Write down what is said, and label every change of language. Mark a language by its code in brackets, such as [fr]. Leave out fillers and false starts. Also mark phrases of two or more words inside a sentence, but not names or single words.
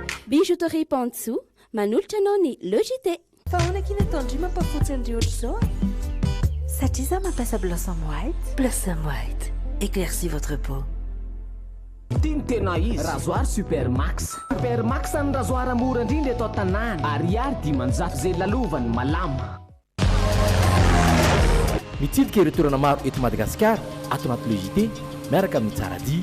[mg] Bijouterie Pantsou, manolotra anao ny Logité. Fa ahoana kina tandry mampafotsy an'ireo ohatr'izao satria za mampiasa Blossom White. Blossom White, [fr] éclaircis votre peau. [mg] Tiny tena izy rasoir Supermax. Supermax ny rasoir mora indrindra eto an-tanàna. Ariary dimanjato zay lalovany malama. Mitsidika ireo toerana maro eto Madagasikara ato anaty Logité miaraka amin'ny Tsaradia.